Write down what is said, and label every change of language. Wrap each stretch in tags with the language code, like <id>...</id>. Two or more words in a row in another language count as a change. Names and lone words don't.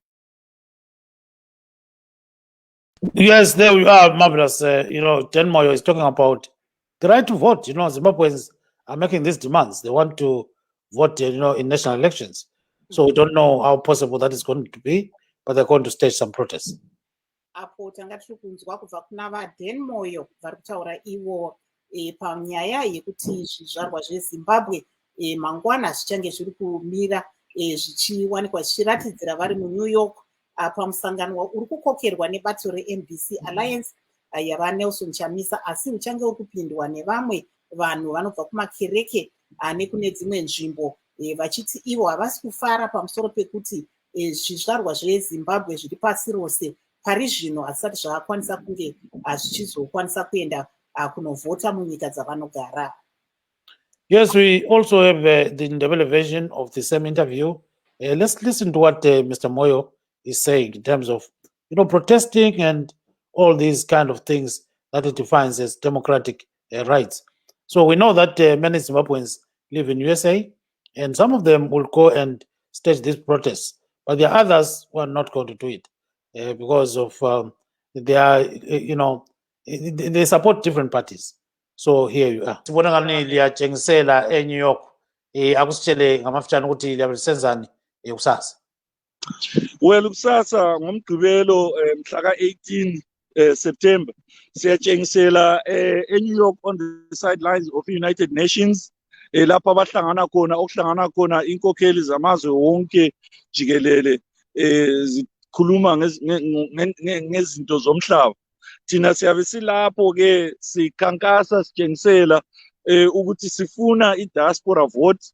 <en>Yes, there we are, marvelous. Dan Moyo is talking about the right to vote. Zimbabweans are making these demands. They want to vote, in national elections. So we don't know how possible that is going to be, but they're going to stage some protests.</en> <sn>Apo tanga tiri kunzwa kubva kuna vaDan Moyo vari kutaura ivo panyaya yekuti zvizvarwa zveZimbabwe mangwana zvichange zviri kumira zvichiwanikwa zvichiratidzira vari muNew York pamusangano uri kukokerwa nebato reNBC Alliance yava Nelson Chamisa, asi uchange uri kupindwa nevamwe vanhu vanobva kumakereke nekune dzimwe nzvimbo vachiti ivo havasi kufara pamusoro pekuti zvizvarwa zveZimbabwe zviri pasi rose pari zvino hazvisati zvakakwanisa kunge zvichizokwanisa kuenda kunovhota munyika dzavanogara.</sn> <en>Yes, we also have the Ndebele version of the same interview. Let's listen to what Mr. Moyo is saying in terms of, protesting and all these kind of things that it defines as democratic rights. So we know that many Zimbabweans live in USA, and some of them will go and stage these protests, but there are others who are not going to do it because of they are, they support different parties. So here you are.</en> <nd>Sibona ngani liyatshengisela eNew York akusitshele ngamafutshane ukuthi liyalisenzani kusasa. Well, kusasa ngomgqibelo mhla ka-18 September siyatshengisela eNew York</nd> <en>on the sidelines of the United Nations</en> <nd>lapho abahlangana khona okuhlangana khona inkokheli zamazwe wonke jikelele zikhuluma ngezinto zomhlaba. Thina siyabe silapho ke sikhankasa sitshengisela ukuthi sifuna i-</nd> <en>diaspora vote.</en>